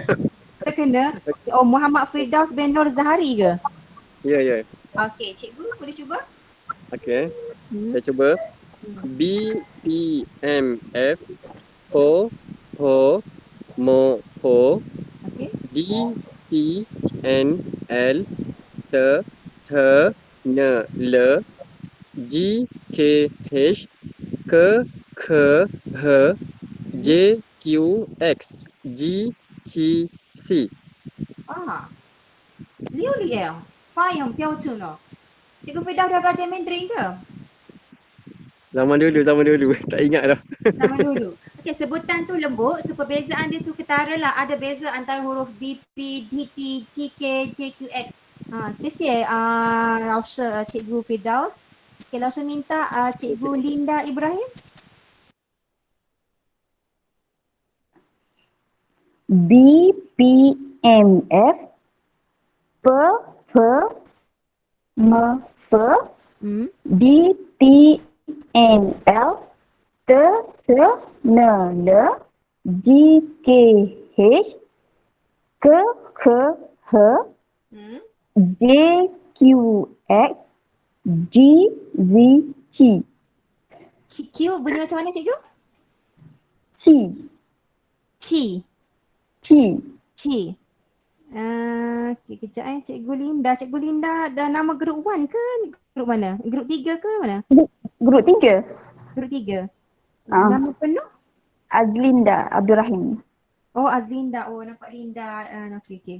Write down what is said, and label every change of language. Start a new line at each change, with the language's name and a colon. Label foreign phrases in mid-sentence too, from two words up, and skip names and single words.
Malay: Terkena. Oh, Muhammad Firdaus bin Nur Zahari ke? Ya. Okey, cikgu boleh cuba? Okay. Saya cuba. B, P, M, F.
Chinese: Po, mo, fo.
Malay: Okey.
Chinese: D, T, N, L. T, N, L. G, K, H. K, H. J, Q, X. G, C. 6了，发音很标准哦。
Malay: Cikgu Firdaus dah belajar Mandarin ke? Zaman dulu. Tak ingat dah. Zaman dulu. Okey, sebutan tu lembut. So perbezaan dia tu ketara lah. Ada beza antara huruf B, P, D, T, G, K, J, Q, X.
Chinese: 谢谢老师 cikgu Firdaus.
Malay: Okey, langsung minta cikgu Linda Ibrahim.
Chinese: B, P, M, F. P, M, F. D, T, N, L. T, N, L. G, K, H. K, H. J, Q, X. G, Z, C.
Malay: Q bunyi macam mana cikgu?
Chinese: C. Ci. Ci. Ci.
Malay: Okay, kejap Cikgu Linda. Cikgu Linda dah nama group 1 ke group mana? Group 3 ke mana? Grup 3. Group 3. Ah. Nama penuh? Azlinda Abdul Rahim. Oh, Azlinda. Oh, nampak Linda. Okey.